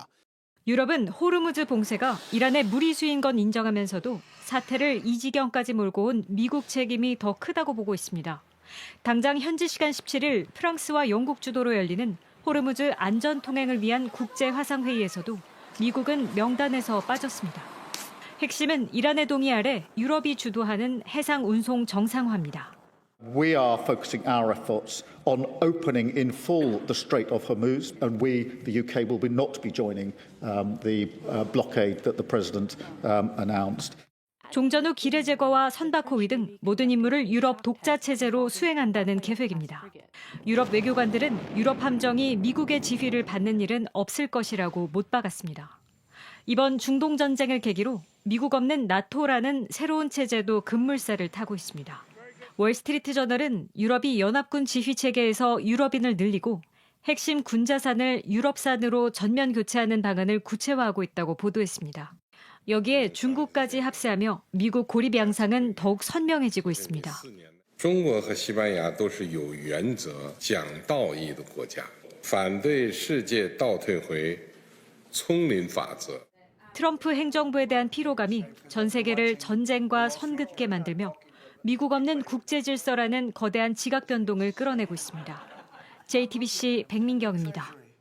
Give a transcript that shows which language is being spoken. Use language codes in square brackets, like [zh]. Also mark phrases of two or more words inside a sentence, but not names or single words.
[ko] 유럽은 호르무즈 봉쇄가 이란의 무리수인 건 인정하면서도 사태를 이 지경까지 몰고 온 미국 책임이 더 크다고 보고 있습니다. 당장 현지 시간 17일 프랑스와 영국 주도로 열리는 호르무즈 안전 통행을 위한 국제 화상회의에서도 미국은 명단에서 빠졌습니다. 핵심은 이란의 동의 아래 유럽이 주도하는 해상 운송 정상화입니다. [en] We are focusing our efforts on opening in full the Strait of Hormuz, and we, the UK, will not be joining the blockade that the President announced. [ko] 종전 후 기뢰 제거와 선박 호위 등 모든 임무를 유럽 독자 체제로 수행한다는 계획입니다. 유럽 외교관들은 유럽 함정이 미국의 지휘를 받는 일은 없을 것이라고 못 박았습니다. 이번 중동 전쟁을 계기로 미국 없는 나토라는 새로운 체제도 급물살을 타고 있습니다. 월스트리트 저널은 유럽이 연합군 지휘 체계에서 유럽인을 늘리고 핵심 군 자산을 유럽산으로 전면 교체하는 방안을 구체화하고 있다고 보도했습니다. 여기에 중국까지 합세하며 미국 고립 양상은 더욱 선명해지고 있습니다. [zh] 中国和西班牙都是有原则、讲道义的国家，反对世界倒退回丛林法则。 [ko] 트럼프 행정부에 대한 피로감이 전 세계를 전쟁과 선긋게 만들며 미국 없는 국제 질서라는 거대한 지각 변동을 끌어내고 있습니다. JTBC 백민경입니다.